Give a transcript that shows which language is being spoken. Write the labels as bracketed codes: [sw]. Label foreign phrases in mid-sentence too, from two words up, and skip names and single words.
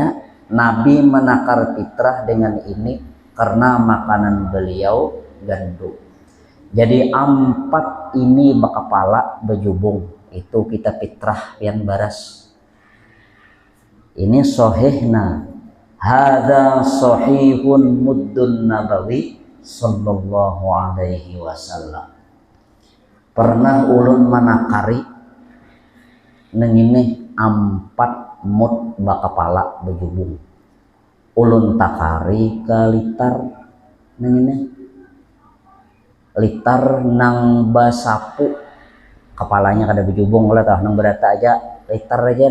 [id] Nabi menakar fitrah dengan ini karena makanan beliau gandum. [bjn] Jadi 4 ini bakapala bejubung itu kita fitrah yang baras. Ini sahihna. [ar] هذا صحيح مد نبوي صلى الله عليه وسلم. [bjn] Pernah ulun menakari neng ini 4 mud bakapala bejubung. Ulun takari ke litar neng ini litar nang basapu kepalanya kada bejubung lah tah nang berata aja litar aja.